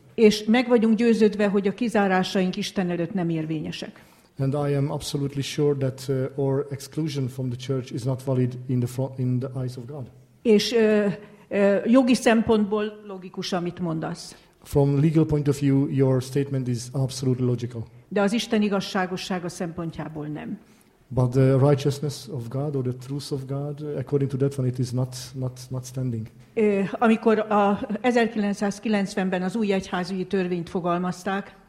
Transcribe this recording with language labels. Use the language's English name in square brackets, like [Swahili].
[Hungarian] És meg vagyunk győződve, hogy a kizárásaink Isten előtt nem érvényesek. [English] And I am absolutely sure that our exclusion from the church is not valid in the eyes of God. [Hungarian] És jogi szempontból logikus, amit mondasz. [English] From legal point of view, your statement is absolutely logical. [Hungarian] De az Isten igazságossága szempontjából nem. [English] But the righteousness of God or the truth of God, according to that one, it is not standing. [Hungarian] Amikor a 1990-ben az új egyházügyi törvényt fogalmazták.